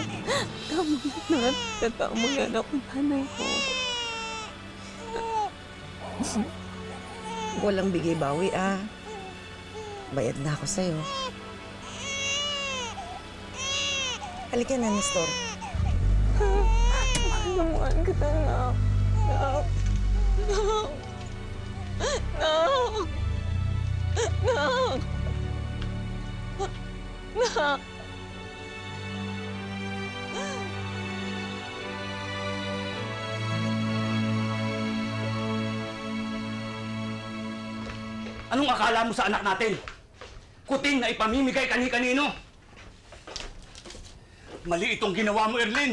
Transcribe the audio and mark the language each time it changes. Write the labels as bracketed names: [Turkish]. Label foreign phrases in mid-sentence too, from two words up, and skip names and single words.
[Filipino] Tama na, tatama yan ako nanay ko. Walang bigay bawi, ah. Bayad na ako sa'yo. Halika na, Nestor. Mahal na mahal kita, Nak. Nak. Nak. Nak. Nak. Nak. Anong akala mo sa anak natin? Kuting na ipamimigay kani-kanino. Mali itong ginawa mo, Erlin.